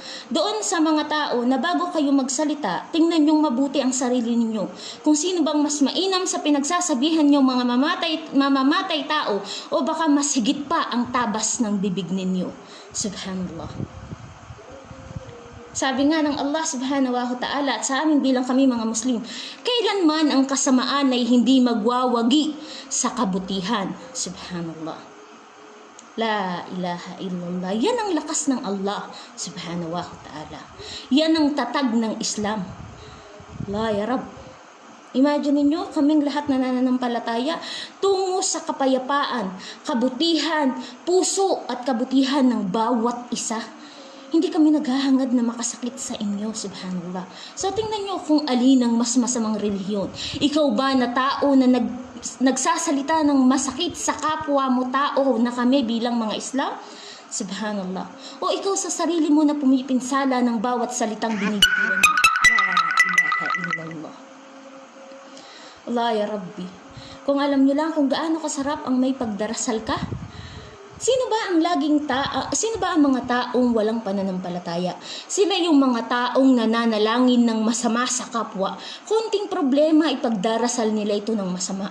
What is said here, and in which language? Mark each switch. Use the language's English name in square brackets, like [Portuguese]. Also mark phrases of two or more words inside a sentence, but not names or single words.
[Filipino] Doon sa mga tao na bago kayo magsalita, tingnan niyong mabuti ang sarili ninyo. Kung sino bang mas mainam sa pinagsasabihan niyo mga mamamatay tao o baka mas higit pa ang tabas ng bibig ninyo. Subhanallah. Sabi nga ng Allah [Arabic] سبحانه وتعالى [Filipino] at sa amin bilang kami mga Muslim, kailanman ang kasamaan ay hindi magwawagi sa kabutihan. [Arabic] سبحان الله. لا إله إلا الله. [Filipino] Yan ang lakas ng Allah [Arabic] سبحانه وتعالى. [Filipino] Yan ang tatag ng Islam. [Arabic] لا يا رب. [Filipino] Imagine niyo kaming lahat na nananampalataya tungo sa kapayapaan, kabutihan, puso at kabutihan ng bawat isa. Hindi kami naghahangad na makasakit sa inyo, subhanallah. So tingnan niyo kung alin ang mas masamang relihiyon. Ikaw ba na tao na nagsasalita ng masakit sa kapwa mo tao na kami bilang mga Islam? Subhanallah. O ikaw sa sarili mo na pumipinsala ng bawat salitang binibigyan mo? [Arabic] لا إله إلا الله. الله يا ربي. [Filipino] Kung alam niyo lang kung gaano kasarap ang may pagdarasal ka, sino ba ang mga taong walang pananampalataya? Sila yung mga taong nananalangin ng masama sa kapwa. Konting problema, ipagdarasal nila ito ng masama.